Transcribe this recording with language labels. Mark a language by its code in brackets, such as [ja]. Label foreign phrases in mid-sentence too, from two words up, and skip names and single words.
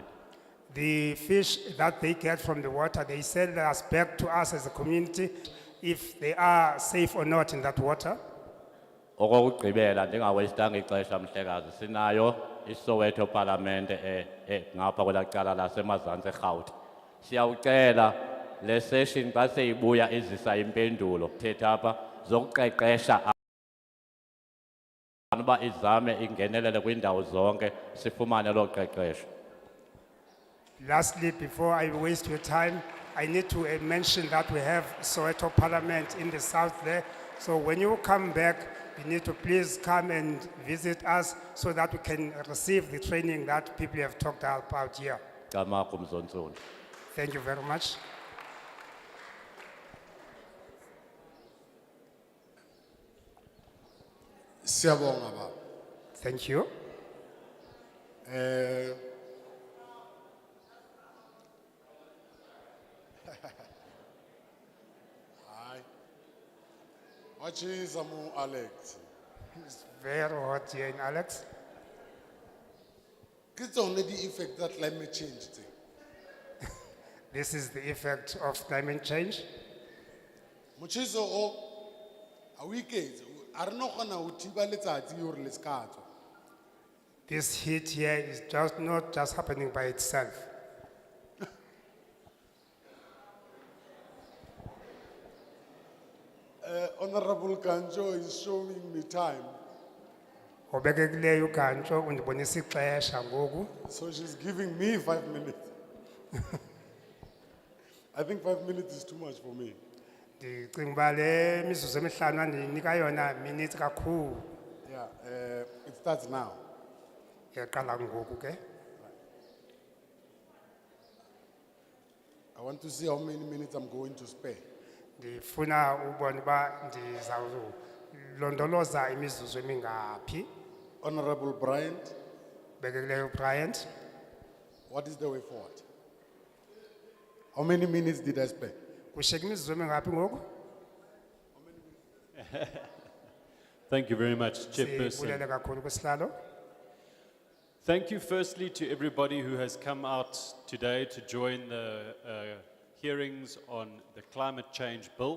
[en] The fish that they get from the water, they sell us back to us as a community if they are safe or not in that water. [xh] Okokugqibela ndingawastanga ixesha mhlekazi sinayo iSoweto Parliament ngapha kwelaa cala lasemazantsi eRhawuti. Siyawucela le session xa seyibuya izisa impendulo thetha apha zokuqeqesha uba izame ingenelele kwiindawo zonke sifumane loo qeqesho. [en] Lastly, before I waste your time, I need to mention that we have Soweto Parliament in the south there. So when you come back, you need to please come and visit us so that we can receive the training that people have talked about here. Gqamakho Mzontsundu. Thank you very much. [xh] Siyabonga baba. [en] Thank you. Hi. What is Alex? It's very hot here in Alex. It's only the effect that climate change thing. This is the effect of climate change. [st] Motjheso o a weekends a re no gona ho thiba letsatsi hore le ska tswa. [en] This heat here is just not just happening by itself. Honorable Kanjo is showing me time. [xh] Obekekileyo uGantsho undibonisa ixesha ngoku. [en] So she's giving me 5 minutes. I think 5 minutes is too much for me. [xh] Ndicinga uba le mizuzu emihlanu andinika yona minutes kakhulu. [en] Yeah, it starts now. [xh] Yaqala ngoku ke. [en] I want to see how many minutes I'm going to spare. [xh] Ndifuna ubona uba ndizawulondoloza imizuzu emingaphi. [en] Honorable Bryant. [xh] Bekekileyo Bryant. [en] What is the way forward? How many minutes did I spend? [xh] Kushiyeka imizuzu emingaphi ngoku? [en] Thank you very much, [xh] Sibulele [en] Chairperson. [xh] kakhulu kwisihlalo. [en] Thank you firstly to everybody who has come out today to join the hearings on the climate change bill.